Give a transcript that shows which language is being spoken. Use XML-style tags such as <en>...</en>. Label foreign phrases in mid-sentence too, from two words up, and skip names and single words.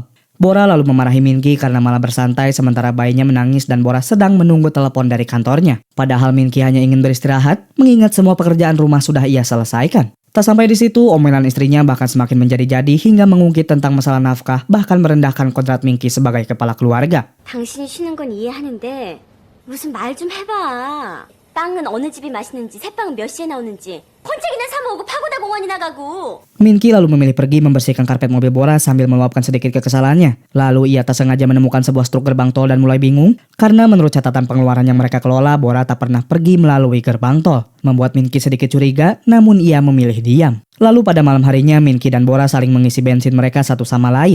<id>Bora lalu memarahi Minki karena malah bersantai sementara bayinya menangis dan Bora sedang menunggu telepon dari kantornya. Padahal Minki hanya ingin beristirahat, mengingat semua pekerjaan rumah sudah ia selesaikan. Tak sampai di situ, omelan istrinya bahkan semakin menjadi-jadi hingga mengungkit tentang masalah nafkah, bahkan merendahkan kodrat Minki sebagai kepala keluarga.</id> <ko>당신이 쉬는 건 이해하는데 무슨 말 좀 해봐. 빵은 어느 집이 맛있는지, 새빵은 몇 시에 나오는지, 콘책이나 사 먹고 파고다 공원이 나가고.</ko> <id>Minki lalu memilih pergi membersihkan karpet mobil Bora sambil meluapkan sedikit kekesalannya. Lalu ia tak sengaja menemukan sebuah struk gerbang tol dan mulai bingung karena menurut catatan pengeluaran yang mereka kelola, Bora tak pernah pergi melalui gerbang tol. Membuat Minki sedikit curiga, namun ia memilih diam. Lalu pada malam harinya, Minki dan Bora saling mengisi bensin mereka satu sama lain.</id>